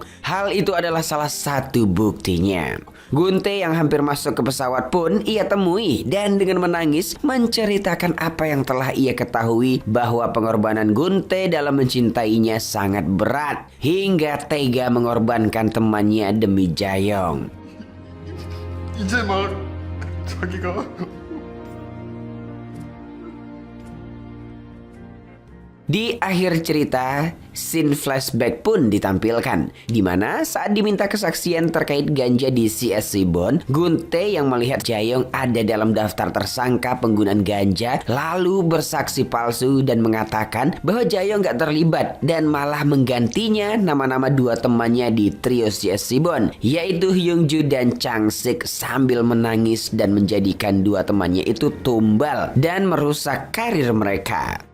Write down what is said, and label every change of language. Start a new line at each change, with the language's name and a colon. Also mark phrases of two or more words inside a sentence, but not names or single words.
Indonesian: Hal itu adalah salah satu buktinya. Gunte yang hampir masuk ke pesawat pun ia temui dan dengan menangis menceritakan apa yang telah ia ketahui, bahwa pengorbanan Gunte dalam mencintainya sangat berat hingga tega mengorbankan temannya demi Jaeyoung.
Korean: 이제 막 자기가
Indonesian: Di akhir cerita, scene flashback pun ditampilkan, di mana saat diminta kesaksian terkait ganja di CSC Bond, Gunte yang melihat Jaeyoung ada dalam daftar tersangka penggunaan ganja, lalu bersaksi palsu dan mengatakan bahwa Jaeyoung gak terlibat dan malah menggantinya nama-nama dua temannya di trio CSC Bond, yaitu Hyungju dan Changsik, sambil menangis dan menjadikan dua temannya itu tumbal dan merusak karir mereka.